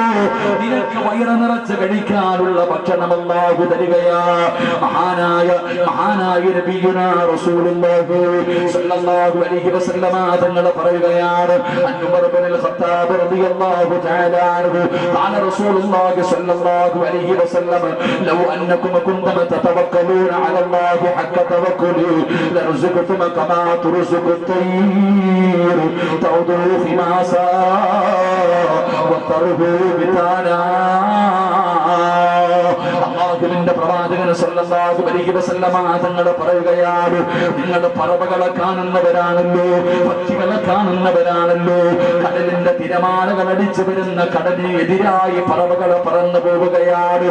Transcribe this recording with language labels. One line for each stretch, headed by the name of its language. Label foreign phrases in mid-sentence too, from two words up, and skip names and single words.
Malayalam: നിനക്ക് വയറ് നിറച്ച് കഴിക്കാനുള്ള ഭക്ഷണം അല്ലാഹു തരികയാ.
Arabic: മഹാനായ نبينا رسول الله صلى الله عليه وسلم
Malayalam: തങ്ങൾ പറയുകയാണ്,
Arabic: عمر بن الخطاب رضي الله تعالى عنه قال رسول الله صلى الله عليه وسلم لو أنكم كنتم تتوكلون على الله حق توكله لرزقتم كما ترزق الطير تعود خماسا وترهو بطانا.
Malayalam: അല്ലാഹുവിന്റെ പ്രവാചകൻ
Arabic: صلى الله عليه وسلم
Malayalam: തങ്ങൾ പറയുകയാണ്, നിങ്ങൾ പറവകളെ കാണുന്നവരാണല്ലോ, പക്ഷികളെ കാണുന്നവരാണല്ലോ. കടലിന്റെ തിരമാലകൾ അടിച്ചു വരുന്ന കടലിന് എതിരായി പറവകൾ പറന്നു പോവുകയാണ്.